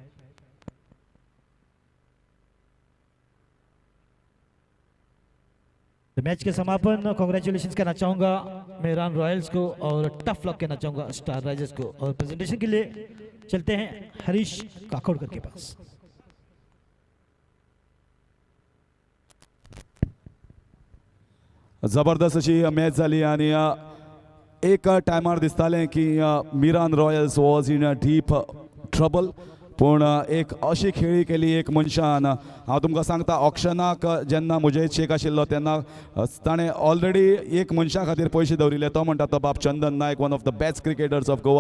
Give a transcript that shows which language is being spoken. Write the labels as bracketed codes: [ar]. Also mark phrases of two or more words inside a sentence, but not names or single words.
[hi] तो मैच के समापन कांग्रेचुलेशंस कहना चाहूंगा मिरान रॉयल्स को और [en] tough luck [hi] कहना चाहूंगा स्टार राइजर्स को। और प्रेजेंटेशन के लिए चलते हैं हरीश काकोडकर के पास। [kok] जबरदस्त अशी मॅच जाली आणि एक टायमार दिसतालें की मिरान रॉयल्स [en] was in a deep trouble, [kok] पूण एक अशी खेळी केली एक मनशान। हांव तुमकां सांगता, ऑक्शनाक जेन्ना मुजाहिद शेख आशिल्लो तेन्ना ताणें ऑलरेडी एक मनशा खातीर पयशे दवरिल्ले, तो म्हणटा तो बाब चंदन नायक, [en] one of the best cricketers of Goa.